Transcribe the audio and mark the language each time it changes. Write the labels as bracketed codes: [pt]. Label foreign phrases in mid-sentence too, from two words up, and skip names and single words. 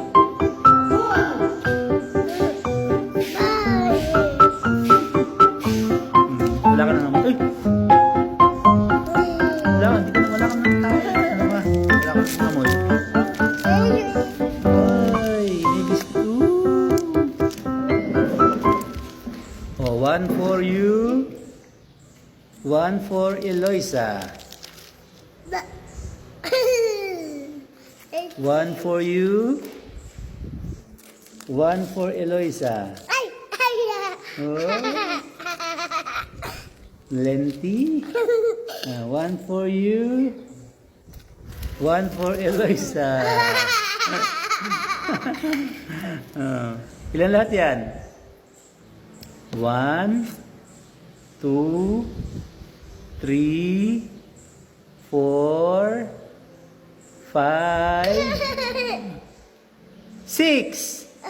[tl] Wala ka na naman. Uy! Wala ka, hindi ka na, wala ka na tayo. Ano ba? Wala ka na amoy. Ay, may biscuit. [en] Oh, one for you. One for Eloisa. One for you. One for Eloisa. Ay! Ay! Oh, Lenti. One for you. One for Eloisa. [tl] Ilan lahat yan? 1, 2, 3, 4, 5, 6.